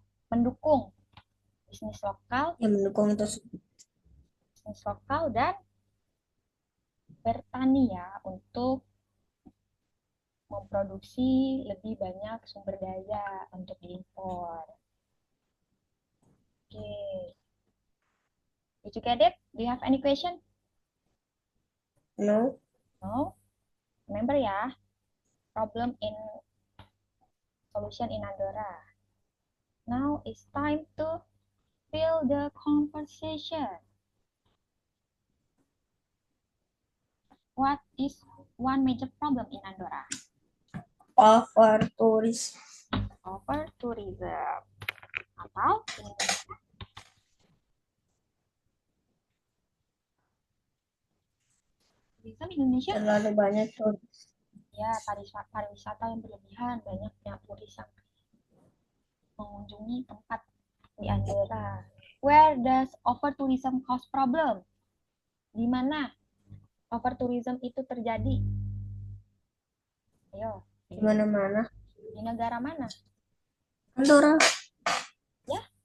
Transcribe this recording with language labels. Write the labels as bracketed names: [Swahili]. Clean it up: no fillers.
[Indonesian] Mendukung bisnis lokal, bisnis lokal dan bertani ya untuk memproduksi lebih banyak sumber daya untuk diimpor. [English] Okay. Did you get it? Do you have any question? No. No? Remember ya, problem in solution in Andorra. Now it's time to fill the conversation. What is one major problem in Andorra? Overtourism. Overtourism. Atau tourism Indonesia? [Indonesian] Terlalu banyak turis. Ya, pariwisata yang berlebihan, banyaknya turis yang mengunjungi tempat di Andorra. [English] Where does overtourism cause problem? [Indonesian] Di mana overtourism itu terjadi? Ayo. Di mana-mana. Di negara mana? Andorra. Ya?